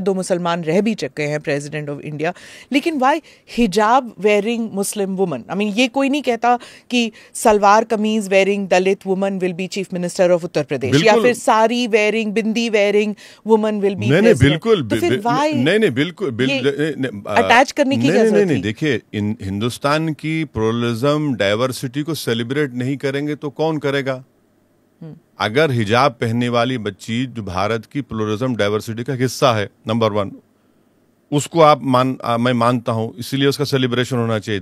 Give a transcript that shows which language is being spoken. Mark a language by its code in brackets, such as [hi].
[hi] दो मुसलमान रह भी चुके हैं [en] president of India. [hi] लेकिन [en] why hijab wearing Muslim woman? I mean, [hi] ये कोई नहीं कहता कि salwar kameez [en] wearing Dalit woman will be chief minister of Uttar Pradesh, [hi] या फिर sari wearing, bindi [en] wearing woman will be president. [hi] बिल्कुल, तो फिर [en] why [hi] नहीं बिल्कुल अटैच करने की क्या जरूरत नहीं, देखिए, हिंदुस्तान की प्लुरलिज्म, डाइवर्सिटी को सेलिब्रेट नहीं करेंगे तो कौन करेगा? अगर हिजाब पहनने वाली बच्ची जो भारत की प्लुरलिज्म डाइवर्सिटी का हिस्सा है, नंबर 1, उसको मैं मानता हूं, इसीलिए उसका सेलिब्रेशन होना चाहिए।